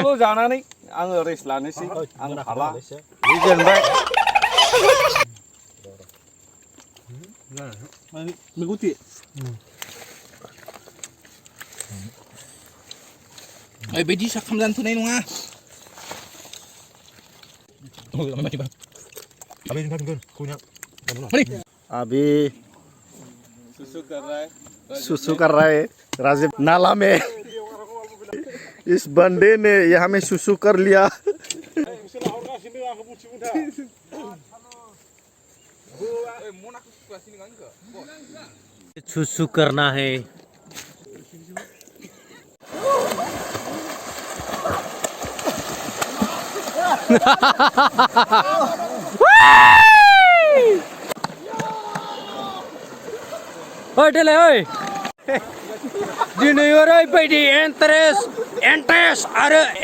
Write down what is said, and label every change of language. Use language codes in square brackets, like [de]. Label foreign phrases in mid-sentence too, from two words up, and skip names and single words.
[brx] जानानै आङो रेस्ट लानोसै आं हाला बे जेनबाय मेगुति ओरैबायदि साखाम जानो थोनाय नङा [hi] अभी सुसु कर रहा है राजीव नाला में इस बंदे ने यहाँ में सुसु कर लिया सुसु करना है [brx] ओइ देलाय ओइ दिनै ओरैबायदि इन्टारेस्ट आरो